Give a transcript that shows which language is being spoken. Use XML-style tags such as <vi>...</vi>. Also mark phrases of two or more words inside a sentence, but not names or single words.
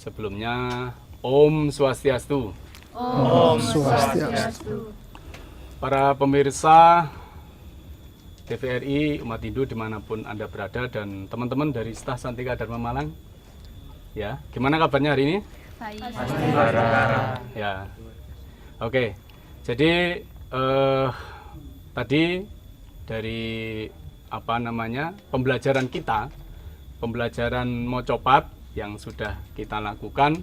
<id>Sebelumnya Om Swastiastu. Om Swastiastu. Para pemirsa TVRI umat Hindu dimanapun Anda berada dan teman-teman dari Staf Santika Dharma Malang, ya, gimana kabarnya hari ini? Baik. Ya, oke. Jadi tadi dari pembelajaran kita, pembelajaran mocopat yang sudah kita lakukan.</id>